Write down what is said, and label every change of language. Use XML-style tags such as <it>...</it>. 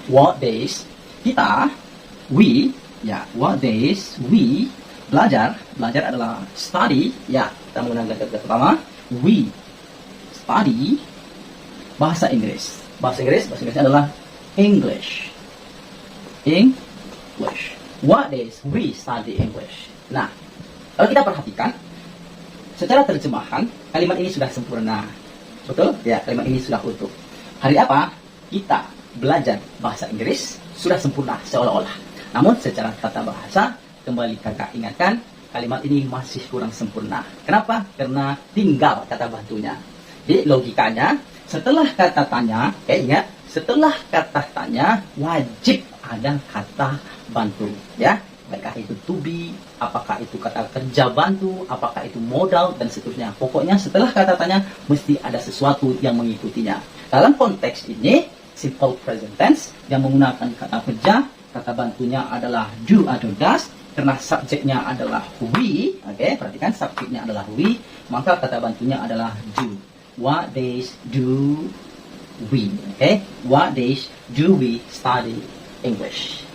<en>What days? Kita, we, ya, what days we belajar.</en> <id>Belajar adalah study. Ya, kita menggunakan kata pertama.</id> <en>We study</en> <id>bahasa Inggris. Bahasa Inggrisnya adalah English.</id> <en>English. What days we study English.</en> <id>Nah, kalau kita perhatikan, secara terjemahan, kalimat ini sudah sempurna. Betul? Ya, kalimat ini sudah utuh. Hari apa? Kita belajar bahasa Inggris sudah sempurna seolah-olah. Namun secara tata bahasa, kembali kakak ingatkan, kalimat ini masih kurang sempurna. Kenapa? Karena tinggal kata bantunya. Jadi logikanya, setelah kata tanya, ingat, setelah kata tanya, wajib ada kata bantu. Ya, apakah itu to be, apakah itu kata kerja bantu, apakah itu modal, dan seterusnya. Pokoknya setelah kata tanya, mesti ada sesuatu yang mengikutinya. Dalam konteks ini, simple present tense yang menggunakan kata kerja, kata bantunya adalah do atau does, karena subjeknya adalah we, oke, perhatikan subjeknya adalah we, maka kata bantunya adalah do.</id> <en>What days do we? Oke, what days do we study English?</en>